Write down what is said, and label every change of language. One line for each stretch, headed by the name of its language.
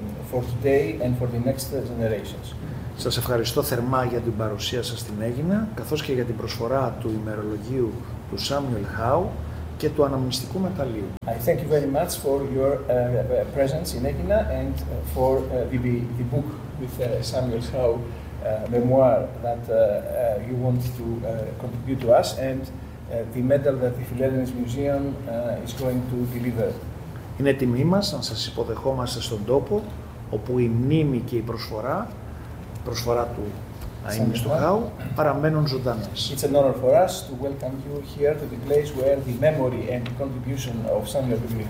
English: for today and for the next generations.
Greek: Σας ευχαριστώ θερμά για την παρουσία σας στην Αίγινα, καθώς και για την προσφορά του ημερολογίου του Samuel Howe και του αναμνηστικού μεταλλείου.
English: I thank you very much for your presence in Aegina and for the book with Samuel Howe memoir that you want to contribute to us and the medal that the Philhellenes Museum is going to deliver.
Greek: Είναι τιμή μας να σας υποδεχόμαστε στον τόπο όπου η μνήμη και η προσφορά του αείμνηστου Χάου παραμένουν ζωντανές.
English: It's an honor for us to welcome you here to the place where the memory and the contribution of Samuel W.